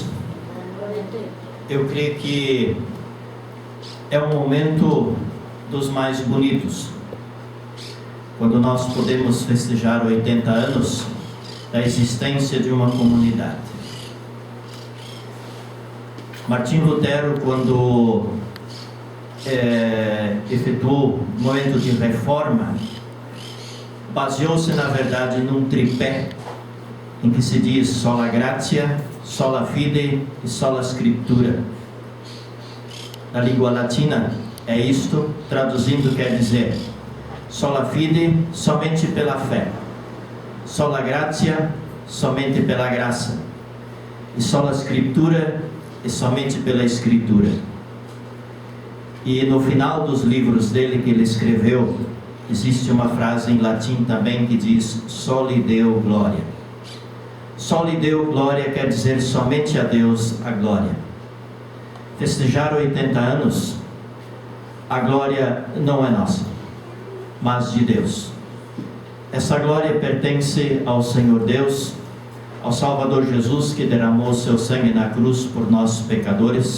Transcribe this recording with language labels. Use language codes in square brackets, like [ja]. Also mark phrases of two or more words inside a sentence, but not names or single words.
[pt] Eu creio que é um momento dos mais bonitos, quando nós podemos festejar 80 anos da existência de uma comunidade. Martim Lutero, quando efetuou o momento de reforma, baseou-se na verdade num tripé em que se diz [la] sola gratia, sola fide [pt] e [la] sola scriptura. [pt] Na língua latina é isto, traduzindo quer dizer [la] sola fide, [pt] somente pela fé, [la] sola gratia, [pt] somente pela graça, e [la] sola scriptura, [pt] e somente pela escritura. E no final dos livros dele que ele escreveu, existe uma frase em latim também que diz [la] soli Deo gloria. Soli Deo gloria [pt] quer dizer somente a Deus a glória. Festejar 80 anos, a glória não é nossa, mas de Deus. Essa glória pertence ao Senhor Deus, ao Salvador Jesus, que derramou seu sangue na cruz por nós pecadores.